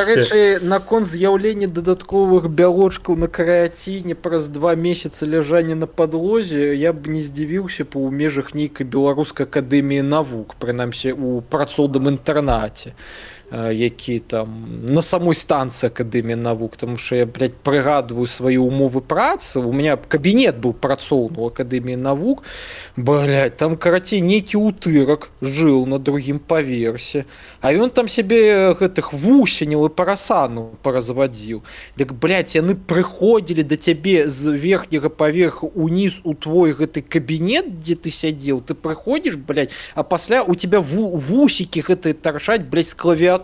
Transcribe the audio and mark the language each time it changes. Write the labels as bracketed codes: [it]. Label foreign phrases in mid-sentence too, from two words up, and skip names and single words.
[be] Дарэчы, наконт з'яўлення дадатковых бялочкаў на караціне праз 2 месяцы ляжання на падлозе, я б не здзівіўся па ў межах нейкай беларускай акадэміі навук, прынамсі у працоўным інтэрнаце. які там на самой станцыі акадэміі навук, [uk] тому що я, блядь, [be] прыгадываю свае умовы працы, [ru] у меня [be] кабінет быў працоўны у акадэміі навук, блядь, там, карацей, нейкі утырак жыў на другім паверсе, а ён там сябе гэтых вусеняў і парасану паразвадзіў. Дык, блядь, яны прыходзілі да цябе з верхняга паверху уніз у твой гэты кабінет, дзе ты сядзеў, ты прыходзіш, блядь, а пасля [ru] у тебя [be] вусікі гэтыя тарчаць, блядь, з клавіатуры.